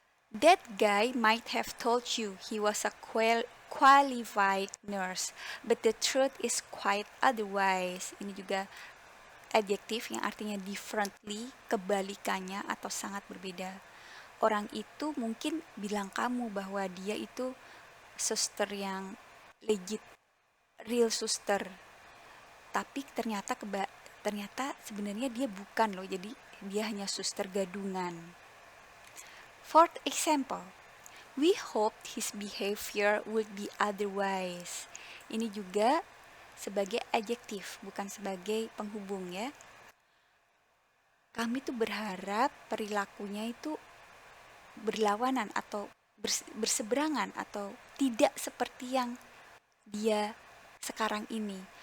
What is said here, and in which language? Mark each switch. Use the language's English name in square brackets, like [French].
[English] That guy might have told you he was a qualified nurse, but the truth is quite otherwise. [Indonesian] Ini juga adjektif yang artinya [English] differently, [Indonesian] kebalikannya atau sangat berbeda. Orang itu mungkin bilang kamu bahwa dia itu suster yang legit, real suster. Tapi ternyata sebenarnya dia bukan loh, jadi dia hanya suster gadungan. [English] Fourth example, we hoped his behavior would be otherwise. [Indonesian] Ini juga sebagai adjektif, bukan sebagai penghubung ya. Kami tuh berharap perilakunya itu berlawanan atau berseberangan atau tidak seperti yang dia sekarang ini.